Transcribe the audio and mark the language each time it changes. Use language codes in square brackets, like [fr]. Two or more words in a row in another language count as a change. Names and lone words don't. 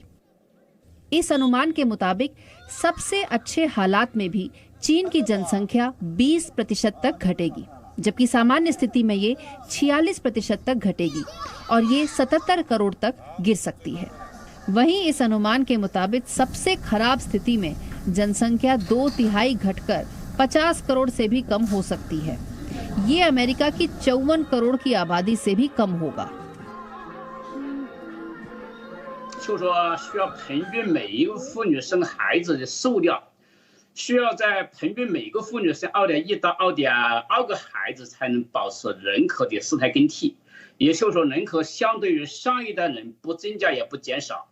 [hi] इस अनुमान के मुताबिक सबसे अच्छे हालात में भी चीन की जनसंख्या 20% तक घटेगी, जबकि सामान्य स्थिति में ये 46% तक घटेगी और ये 77 करोड़ तक गिर सकती है। वहीं इस अनुमान के मुताबिक सबसे खराब स्थिति में जनसंख्या 2/3 घटकर 50 करोड़ से भी कम हो सकती है। ये अमेरिका की 54 करोड़ की आबादी से भी कम होगा। [zh] 就说需要平均每一个妇女生孩子的数量，需要在平均每个妇女生2.1到2.2个孩子才能保持人口的事态更替。也就是说，人口相对于上一代人不增加也不减少。